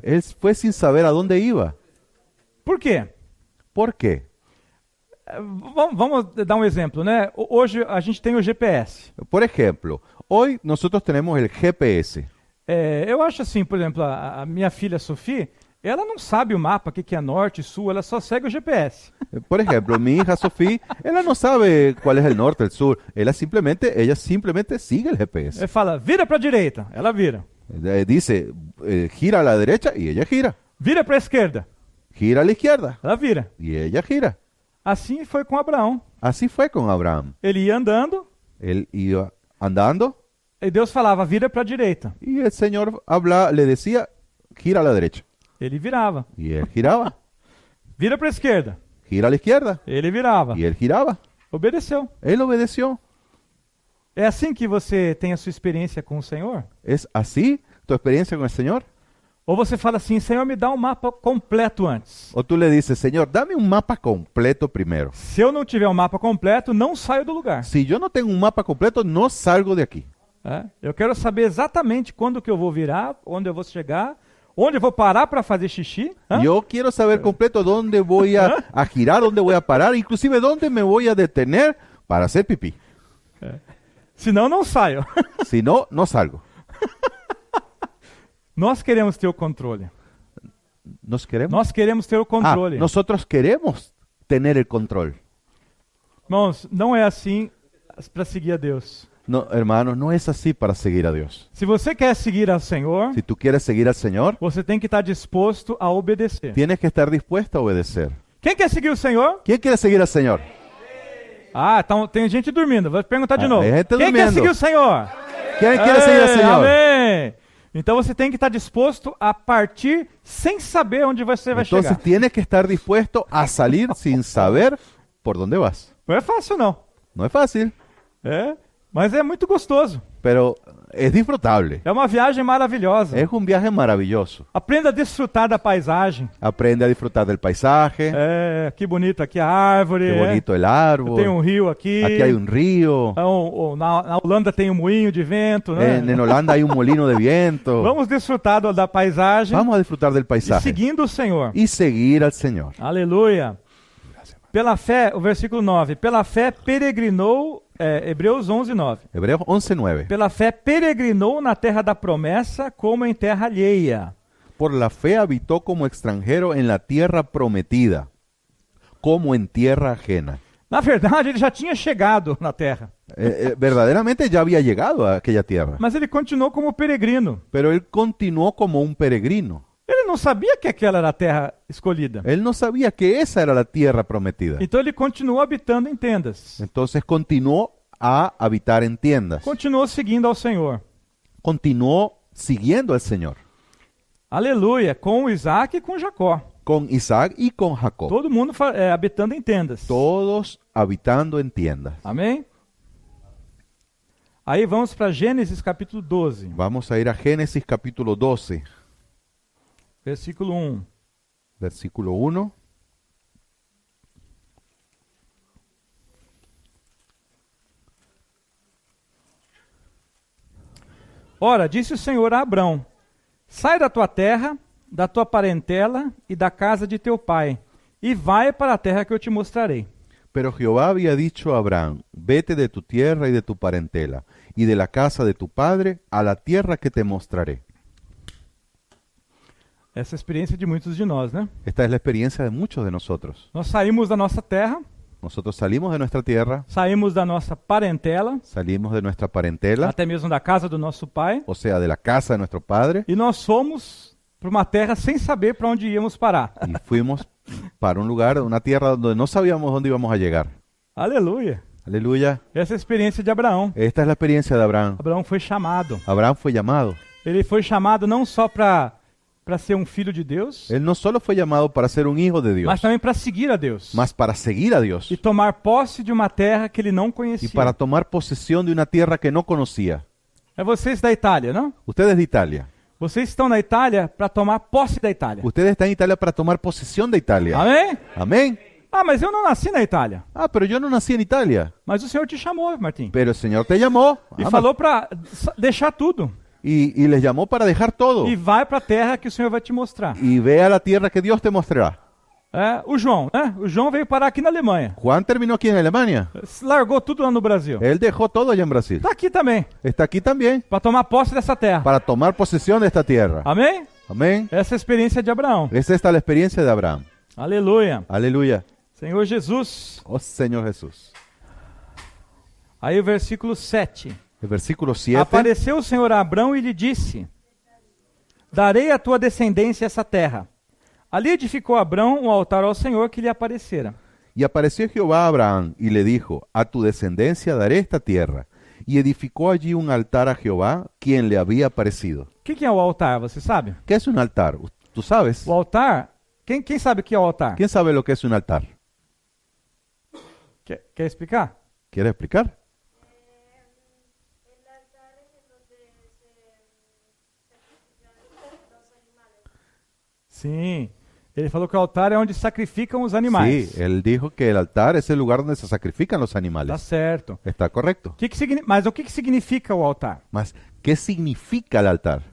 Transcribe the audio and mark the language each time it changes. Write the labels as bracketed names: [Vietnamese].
[Spanish] Él fue sin saber a dónde iba. [Portuguese] Por quê? [Spanish] ¿Por qué? [Portuguese] Vamos dar um exemplo, né? Hoje a gente tem o GPS. [Spanish] Por ejemplo, hoy nosotros tenemos el GPS. [Portuguese] Eu acho assim, por exemplo, a minha filha Sofia, ela não sabe o mapa, o que é norte e sul, ela só segue o GPS. [Spanish] Por ejemplo, mi hija Sofía, ella no sabe cuál es el norte, el sur. Ella simplemente sigue el GPS. [Portuguese] Ele fala, vira para a direita, ela vira. [Spanish] Dice, gira a la derecha y ella gira. [Portuguese] Vira para a esquerda, [Spanish] Gira a la izquierda [Portuguese] ela vira. [Spanish] y ella gira. [Portuguese] Assim foi com Abraão. [Spanish] Así fue con Abraham. [Portuguese] Ele ia andando [Spanish] Él iba andando [Portuguese] e Deus falava, vira para a direita. [Spanish] y el Señor le decía, gira a la derecha. [Portuguese] Ele virava. [Spanish] Y él giraba. [Portuguese] Vira para a esquerda. [Spanish] Gira a la izquierda. [Portuguese] Ele virava. [Spanish] Y él giraba. [Portuguese] Obedeceu. [Spanish] Él obedeció. [Portuguese] É assim que você tem a sua experiência com o Senhor? [Spanish] ¿Es así tu experiencia con el Señor? [Portuguese] Ou você fala assim, Senhor, me dá um mapa completo antes. [Spanish] O tú le dices, Señor, dame un mapa completo primero. [Portuguese] Se eu não tiver um mapa completo, não saio do lugar. [Spanish] Si yo no tengo un mapa completo, no salgo de aquí. [Portuguese] Eu quero saber exatamente quando que eu vou virar, onde eu vou chegar, onde eu vou parar para fazer xixi. [Spanish] Yo quiero saber completo dónde voy a girar, dónde voy a parar, inclusive dónde me voy a detener para hacer pipí. [Portuguese] Senão, não saio. [Spanish] Si no, no salgo. [Portuguese] Nós queremos ter o controle. [Spanish] ¿Nos queremos? [Portuguese] Nós queremos ter o controle. [Spanish] Nosotros queremos tener el control. [Portuguese] Irmãos, não é assim para seguir a Deus. [Spanish] No, hermanos, no es así para seguir a Dios. [Portuguese] Se você quer seguir ao Senhor, [Spanish] Si tú quieres seguir al Señor, [Portuguese] você tem que estar disposto a obedecer. [Spanish] tienes que estar dispuesto a obedecer. [Portuguese] Quem quer seguir o Senhor? [Spanish] ¿Quién quiere seguir al Señor? [Portuguese] Ah, então tem gente dormindo. Vou perguntar de Ah, novo. tem gente Quem quer dormindo. seguir o Senhor? [Spanish] ¿Quién quiere seguir al Señor? [Portuguese] Amém. Então você tem que estar disposto a partir sem saber onde você vai [Spanish] Entonces [Portuguese] chegar. [Spanish] tienes que estar dispuesto a salir sin saber por dónde vas. [Portuguese] Não é fácil, não. [Spanish] No es fácil, [Portuguese] É, mas é muito gostoso. [Spanish] pero es disfrutable. [Portuguese] É uma viagem maravilhosa. [Spanish] Es un viaje maravilloso. [Portuguese] Aprenda a desfrutar da paisagem. [Spanish] Aprende a disfrutar del paisaje. [Portuguese] É, que bonito aqui a árvore. [Spanish] Qué bonito el [Portuguese] Tem [Spanish] árbol. [Portuguese] um rio aqui. [Spanish] Aquí hay un río. [Portuguese] Na Holanda tem um moinho de vento, né? [Spanish] En Holanda hay un molino de viento. [Portuguese] Vamos desfrutar da paisagem [Spanish] Vamos a disfrutar del [Portuguese] e [Spanish] paisaje [Portuguese] seguindo o Senhor. [Spanish] y seguir al Señor. [Portuguese] Aleluia. Pela fé, o versículo 9. Pela fé peregrinou, Hebreus 11, 9. [Spanish] Hebreos 11:9. [Portuguese] Pela fé peregrinou na terra da promessa como em terra alheia. [Spanish] Por la fe habitó como extranjero en la tierra prometida, como en tierra ajena. [Portuguese] Na verdade, ele já tinha chegado na terra, [Spanish] Verdaderamente ya había llegado a aquella tierra, [Portuguese] mas ele continuou como peregrino. [Spanish] pero él continuó como un peregrino. [Portuguese] Ele não sabia que aquela era a terra escolhida. [Spanish] Él no sabía que esa era la tierra prometida. [Portuguese] Então ele continuou habitando em tendas. [Spanish] Entonces continuó a habitar en tiendas. [Portuguese] Continuou seguindo ao Senhor. [Spanish] Continuó siguiendo al Señor, [Portuguese] Aleluia. Com Isaac e com Jacó. [Spanish] con Isaac y con Jacob. [Portuguese] Todo mundo habitando em tendas. [Spanish] Todos habitando en tiendas. [Portuguese] Amém? Aí vamos para Gênesis capítulo 12, [Spanish] Vamos a ir a Génesis capítulo 12, [Portuguese] versículo 1. [Spanish] versículo 1. [Portuguese] Ora, disse o Senhor a Abrão: sai da tua terra, da tua parentela e da casa de teu pai, e vai para a terra que eu te mostrarei. [Spanish] Pero Jehová había dicho a Abraham, vete de tu tierra y de tu parentela, y de la casa de tu padre, a la tierra que te mostraré. [Portuguese] Essa é a experiência de muitos de nós, né? [Spanish] Esta es la experiencia de muchos de nosotros. [Portuguese] Nós saímos da nossa terra, [Spanish] Nosotros salimos de nuestra tierra, [Portuguese] saímos da nossa parentela, [Spanish] salimos de nuestra parentela, [Portuguese] até mesmo da casa do nosso pai, [Spanish] o sea, de la casa de nuestro padre, [Portuguese] e nós fomos para uma terra sem saber para onde íamos parar. [Spanish] y fuimos para un lugar, una tierra donde no sabíamos dónde íbamos a llegar. [Portuguese] Aleluia. [Spanish] Aleluya. [Portuguese] Essa é a experiência de Abraão. [Spanish] Esta es la experiencia de Abraham. [Portuguese] Abraão foi chamado. [Spanish] Abraham fue llamado. [Portuguese] Ele foi chamado não só para ser um filho de Deus, [Spanish] Él no solo fue llamado para ser un hijo de Dios, [Portuguese] mas também para seguir a Deus. [Spanish] mas para seguir a Dios [Portuguese] E tomar posse de uma terra que ele não [Spanish] y [Portuguese] conhecia. [Spanish] para tomar posesión de una tierra que no conocía. [Portuguese] É vocês da Itália, não? [Spanish] Ustedes de Italia. [Portuguese] Vocês estão na Itália para tomar posse da Itália. [Spanish] Ustedes están en Italia para tomar posesión de Italia. [Portuguese] Amém? [Spanish] Amén. [Portuguese] Ah, mas eu não nasci na Itália. [Spanish] Ah, pero yo no nací en Italia. [Portuguese] Mas o Senhor te chamou, Martim. [Spanish] Pero el Señor te llamó. [Portuguese] E Ah, falou para deixar tudo. [Spanish] y les llamó para dejar todo. [Portuguese] E vai para a terra que o Senhor vai te mostrar. [Spanish] Y ve a la tierra que Dios te mostrará. [Portuguese] É, o João, né? O João veio parar aqui na Alemanha. [Spanish] Juan terminó aquí en Alemania. [Portuguese] Largou tudo lá no Brasil. [Spanish] Él dejó todo allá en Brasil. [Portuguese] Está aqui também, [Spanish] Está aquí también [Portuguese] para tomar posse dessa terra. [Spanish] para tomar posesión de esta tierra. [Portuguese] Amém? [Spanish] Amén. [Portuguese] Essa é a experiência de Abraão. [Spanish] Es esta la experiencia de Abraham. [Portuguese] Aleluia. [Spanish] Aleluya. [Portuguese] Senhor Jesus. [Spanish] Oh Señor Jesús. [Portuguese] Aí o versículo 7. [Spanish] El versículo 7. [Portuguese] Apareceu o Senhor a Abrão e lhe disse: darei à tua descendência essa terra. Ali edificou Abrão um altar ao Senhor que lhe aparecera. [Spanish] Y apareció Jehová a Abraham y le dijo, a tu descendencia daré esta tierra. Y edificó allí un altar a Jehová, quien le había aparecido. [Portuguese] O que é o altar, você sabe? [Spanish] ¿Qué es un altar? ¿Tú sabes? [Portuguese] O altar, quem sabe o que é o altar? [Spanish] ¿Quién sabe lo que es un altar? [Portuguese] Quer explicar? [Spanish] ¿Quieres explicar? El altar es donde se sacrifican los animales. [Portuguese] Sim. Ele falou que o altar é onde sacrificam os animais. [Spanish] Sí, él dijo que el altar es el lugar donde se sacrifican los [Portuguese] Tá [Spanish] animales. [Portuguese] certo. [Spanish] Está correcto. [Portuguese] Mas o que significa o altar? [Spanish] Mas, ¿qué significa el altar?